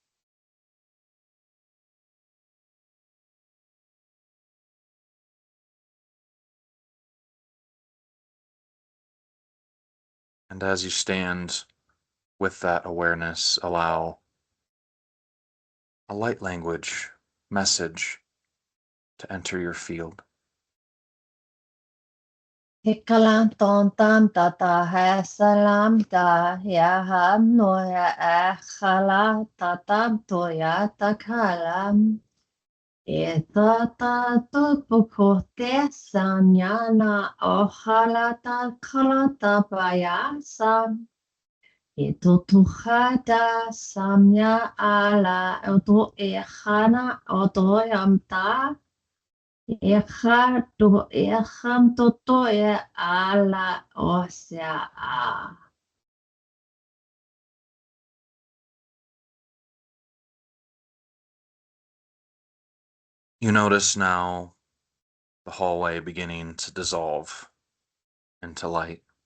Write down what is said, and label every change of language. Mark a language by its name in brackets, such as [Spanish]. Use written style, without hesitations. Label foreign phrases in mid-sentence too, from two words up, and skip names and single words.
[English] And as you stand with that awareness, allow a light language message to enter your field. Hikalam ton tam tata ha salam da ya ham noya a khala tatam toya takalam. E tata tupuko te sanyana o halata kalata payasa. E totuhada samya ala oto e hana oto yamta. E ha to e ham toto e ala osea a. You notice now the hallway beginning to dissolve into light.